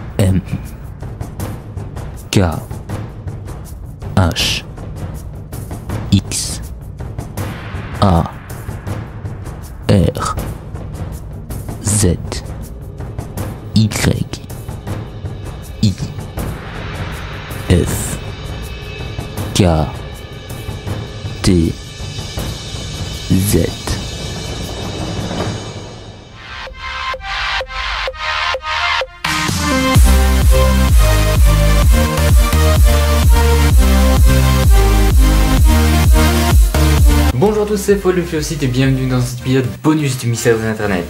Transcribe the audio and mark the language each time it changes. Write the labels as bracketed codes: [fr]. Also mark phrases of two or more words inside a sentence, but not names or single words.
[fr] M K H X A R Z Y I F K T Z. Bonjour à tous, c'est Paul le site et bienvenue dans cet épisode bonus du mystère de l'internet.